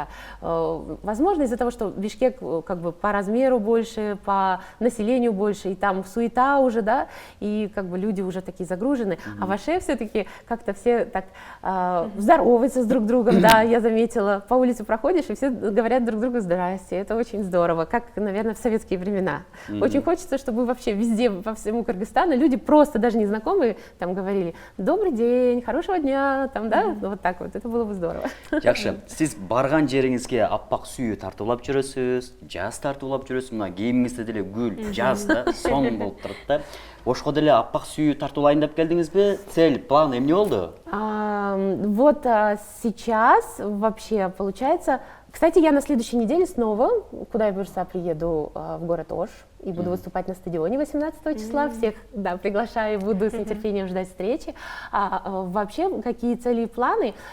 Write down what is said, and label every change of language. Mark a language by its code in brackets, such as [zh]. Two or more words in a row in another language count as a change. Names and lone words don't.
[ru] Возможно, из-за того, что Бишкек как бы по размеру больше, по населению больше, и там суета уже, да, и как бы люди уже такие загружены, а в Аше все-таки как-то все так здороваются с друг другом, да, я заметила, по улице проходишь, и все говорят друг другу «здрасте», это очень здорово, как, наверное, в советские времена. Очень хочется, чтобы вообще везде, по всему Кыргызстану люди просто даже незнакомые там говорили «добрый день», «хорошего дня», там, да, вот так вот, это было бы здорово. [ky] Жакшы, сиз барган жериңизге аппак сүйүү тартуулап жүрөсүз, жаз тартуулап жүрөсүз, мына кийимиңизде деле гүл, жаз да, сон болуп турат да. Ошко деле аппак сүйүү тартуулайын деп келдиңизби? [ru] Цель, план [ky] эмне болду? [ru] Вот сейчас вообще получается. Кстати, я на следующей неделе снова, куда я буду, приеду в город Ош и буду выступать на стадионе 18 числа. Всех, да, приглашаю, буду с нетерпением ждать встречи. Вообще, какие цели и планы?